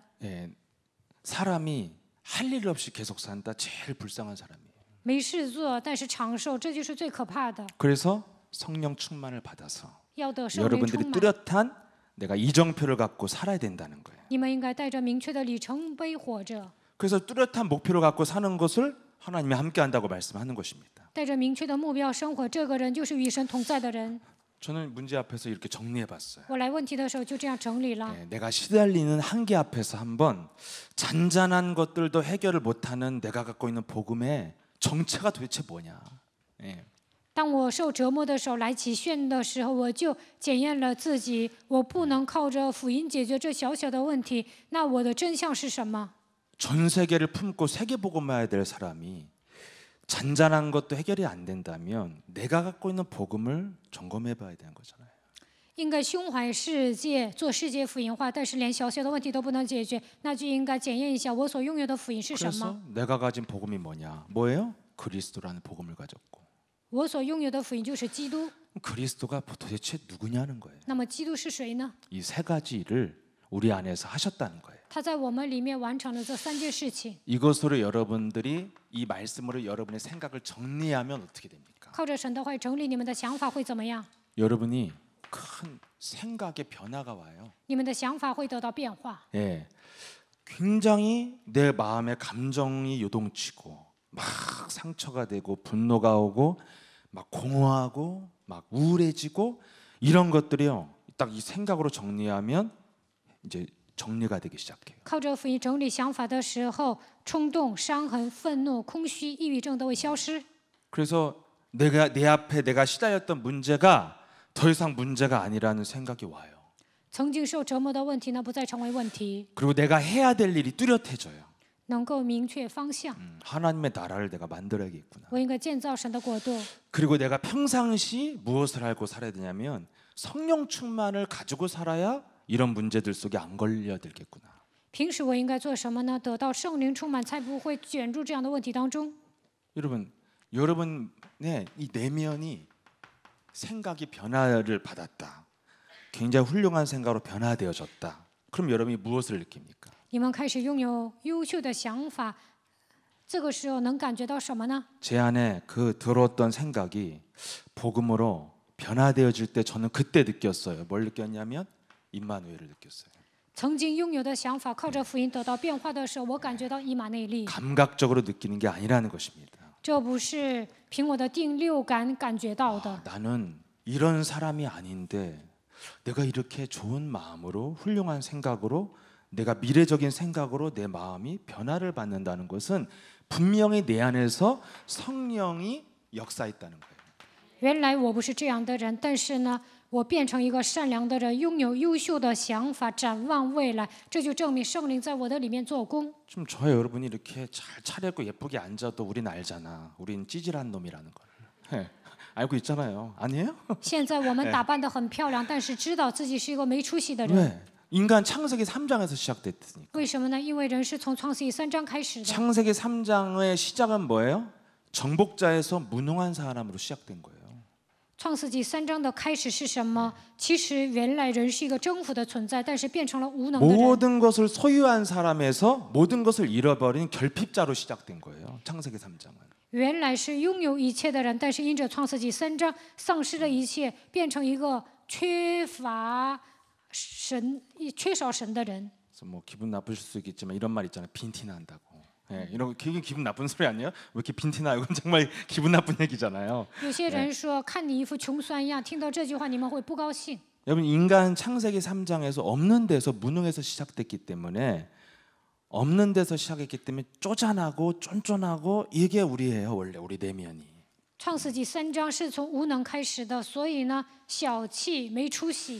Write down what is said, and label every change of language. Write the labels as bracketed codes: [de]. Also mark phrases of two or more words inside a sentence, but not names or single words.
[ko] 예. 사람이 할 일 없이 계속 산다 제일 불쌍한 사람이에요. [zh] 没事做，但是长寿，这就是最可怕的。 [ko] 그래서 성령 충만을 받아서 [zh] 要得圣灵 [ko] 여러분들이 [zh] 充满， [ko] 뚜렷한 내가 이정표를 갖고 살아야 된다는 거예요. [zh] 你们应该带着明确的里程碑活着， [ko] 그래서 뚜렷한 목표를 갖고 사는 것을 하나님이 함께 한다고 말씀하는 것입니다. [zh] 带着明确的目标生活。这个人就是与神同在的人。 [ko] 저는 문제 앞에서 이렇게 정리해 봤어요. [zh] 我来问题的时候就这样整理了。 [ko] 내가 시달리는 한계 앞에서 한번 잔잔한 것들도 해결을 못하는 내가 갖고 있는 복음의 정체가 도대체 뭐냐. 예. [zh] 当我受折磨的手来起炫的时候，我就检验了自己，我不能靠着福音解决这小小的问题，那我的真相是什么？ [ko] 전 세계를 품고 세계 복음화해야 될 사람이 잔잔한 것도 해결이 안 된다면 내가 갖고 있는 복음을 점검해 봐야 되는 거잖아요. [zh] 应该胸怀世界，做世界福音化，但是连小小的问题都不能解决，那就应该检验一下我所拥有的福音是什么。 [ko] 그래서 내가 가진 복음이 뭐냐? 뭐예요? 그리스도라는 복음을 가졌고. [zh] 我所拥有的福音就是基督。 [ko] 그리스도가 도대체 누구냐는 거예요. [zh] 那么基督是谁呢？ [ko] 이 세 가지 일을 우리 안에서 하셨다는 거예요. [zh] 他在我们里面完成了这三件事情。 [ko] 이것으로 여러분들이 이 말씀으로 여러분의 생각을 정리하면 어떻게 됩니까? [zh] 靠着神的话整理你们的想法会怎么样？ [ko] 여러분이 큰 생각의 변화가 와요. [zh] 你们的想法会得到变化。 [ko] 예, 굉장히 내 마음의 감정이 요동치고 막 상처가 되고 분노가 오고 막 공허하고 막 우울해지고 이런 것들이요. 딱 이 생각으로 정리하면 이제 정리가 되기 시작해요. [zh] 靠着福音整理想法的时候，冲动、伤痕、愤怒、空虚、抑郁症都会消失。 [ko] 그래서 내 앞에 내가 시달렸던 문제가 더 이상 문제가 아니라는 생각이 와요. [zh] 曾经受折磨的问题呢，不再成为问题， [ko] 그리고 내가 해야 될 일이 뚜렷해져요. [zh] 能够明确方向。 [ko] 하나님의 나라를 내가 만들어야겠구나. [zh] 我应该建造神的国度。 [ko] 그리고 내가 평상시 무엇을 알고 살아야 되냐면 성령 충만을 가지고 살아야 이런 문제들 속에 안 걸려들겠구나. [zh] 平时我应该做什么呢？得到圣灵充满，才不会卷入这样的问题当中。 [ko] 여러분의 이 내면이 생각이 변화를 받았다. 굉장히 훌륭한 생각으로 변화되어졌다. 그럼 여러분이 무엇을 느낍니까? [zh] 你们开始拥有优秀的想法，这个时候能感觉到什么呢？ [ko] 제 안에 그 들어왔던 생각이 복음으로 변화되어질 때 저는 그때 느꼈어요. 뭘 느꼈냐면 임마누엘을 느꼈어요. [zh] 曾经拥有的想法，靠着福音得到变化的时候，我感觉到以马内利。 [ko] 감각적으로 느끼는 게 아니라는 것입니다. [zh] 这不是凭我的第六感感觉到的。 [ko] 나는 이런 사람이 아닌데 내가 이렇게 좋은 마음으로 훌륭한 생각으로 내가 미래적인 생각으로 내 마음이 변화를 받는다는 것은 분명히 내 안에서 성령이 역사했다는 거예요. [zh] 原来我不是这样的人，但是呢，我变成一个善良的人，拥有优秀的想法，展望未来，这就证明圣灵在我的里面做工。 [ko] 좀 저와 여러분이 이렇게 잘 차려입고 예쁘게 앉아도 우린 알잖아. 우린 찌질한 놈이라는 걸. 예, 알고 있잖아요. 아니에요? [zh] 现在我们打扮得很漂亮，但是知道自己是一个没出息的人。 [ko] 왜? 인간 창세기 3장에서 시작됐으니까. [zh] 为什么呢？因为人是从创世记3章开始的。 [ko] 창세기 3장의 시작은 뭐예요? 정복자에서 무능한 사람으로 시작된 거예요. [zh] 创世纪3章的开始是什么？其实原来人是一个征服的存在，但是变成了无能的人。 [ko] 모든 것을 소유한 사람에서 모든 것을 잃어버린 결핍자로 시작된 거예요. 창세기 3장은. [zh] 原来是拥有一切的人，但是因着创世纪3章丧失了一切，变成一个缺少神的人。 [ko] 그래서 뭐 기분 나쁘실 수 있겠지만 이런 말 있잖아요. 빈티난다고. 예, 이런 거 기분 나쁜 소리 아니에요? 왜 이렇게 빈티나? 이건 정말 기분 나쁜 얘기잖아요. [zh] 有些人说看你一副穷酸样，听到这句话你们会不高兴。 [ko] 여러분 인간 창세기 3장에서 없는 데서 무능해서 시작됐기 때문에 없는 데서 시작했기 때문에 쪼잔하고 쫀쫀하고 이게 우리예요. 원래 우리 내면이. [zh] 创世纪3章是从无能开始的，所以呢，小气没出息。